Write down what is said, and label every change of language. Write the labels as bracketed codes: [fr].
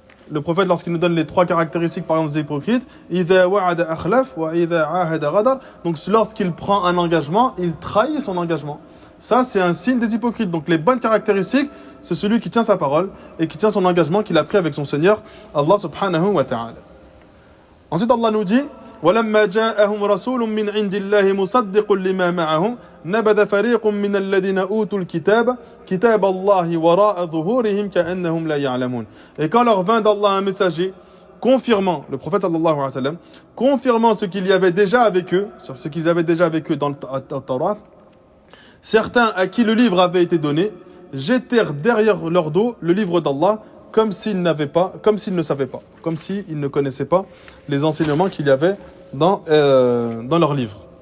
[fr] Le prophète, lorsqu'il nous donne les trois caractéristiques par exemple des hypocrites, idha wa'ada akhlaf wa idha ahada ghadar. Donc lorsqu'il prend un engagement, il trahit son engagement. Ça, c'est un signe des hypocrites. Donc les bonnes caractéristiques, c'est celui qui tient sa parole et qui tient son engagement qu'il a pris avec son Seigneur, Allah subhanahu wa ta'ala. [ar] Ensuite, Allah nous dit وَلَمَّا جَاءَهُمْ رَسُولٌ مِّنْ عِنْدِ اللَّهِ مُصَدِّقٌ لِمَا مَعَهُمْ نَبَذَ فَرِيقٌ مِّنَ الَّذِينَ أُوتُوا الْكِتَابَ كِتَابَ اللَّهِ وَرَاءَ ظُهُورِهِمْ كَأَنَّهُمْ لَا يَعْلَمُونَ. [fr] Et quand leur vint d'Allah un messager confirmant, le prophète sallallahu alayhi wa sallam, confirmant ce qu'il y avait déjà avec eux, sur ce qu'ils avaient déjà avec eux dans le Torah, certains à qui le livre avait été donné jetèrent derrière leur dos le livre d'Allah comme s'ils ne savaient pas, comme s'ils ne connaissaient pas les enseignements qu'il y avait dans leur livre.